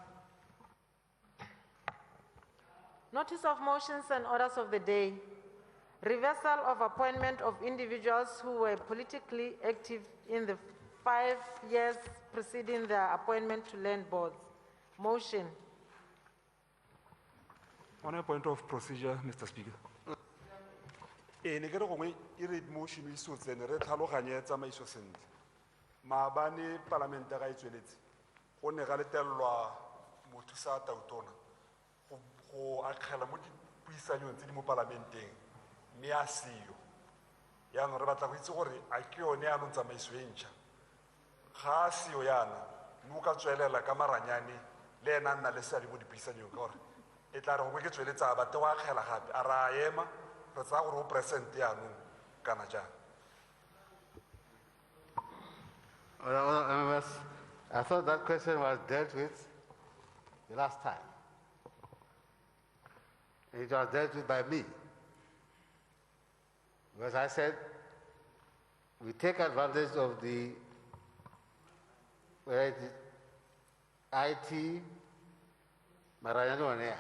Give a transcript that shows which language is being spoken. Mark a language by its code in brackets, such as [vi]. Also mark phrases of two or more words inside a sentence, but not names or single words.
[en] Notice of motions and orders of the day. Reversal of appointment of individuals who were politically active in the 5 years preceding their appointment to land boards. Motion. On a point of procedure, Mr. Speaker. [tn] Ne ke re gongwe e re motion e so tsene re tlhaloganye tsamaiso sentle maabane palamente ga e tsweletse go ne ga letelelwa mothusa tautona go akgela mo dipuisanong tse di mo parlamenteng mme a seo yaanong re batla go itse gore a ke yone yaanong tsamaiso e ntšha ga a seo yana mme o ka tswelela ka maranyane le ena a nna le seabe mo dipuisanong ka gore e tla re gongwe ke tsweletse a bate go akgela gape a ra ema re tsaya gore o presente yaanong kana jang. [en] I thought that question was dealt with the last time. It was dealt with by me. Because I said, we take advantage of the IT Maranyani on air.